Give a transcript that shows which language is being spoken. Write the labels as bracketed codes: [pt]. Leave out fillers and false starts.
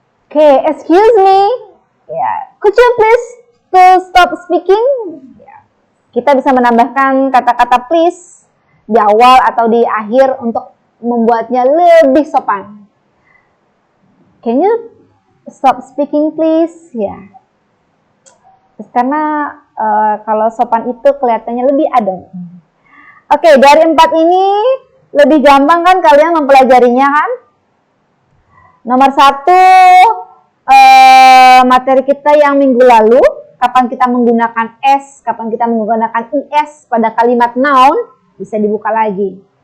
[en] Okay, excuse me, ya, could you please to stop speaking? [id] Ya. Kita bisa menambahkan kata-kata please di awal atau di akhir untuk membuatnya lebih sopan. [en] Can you stop speaking please? [id] Ya. Karena kalau sopan itu kelihatannya lebih adem. Oke, dari 4 ini lebih gampang kan kalian mempelajarinya kan? Nomor 1, materi kita yang minggu lalu, kapan kita menggunakan s, kapan kita menggunakan is pada kalimat noun, bisa dibuka lagi.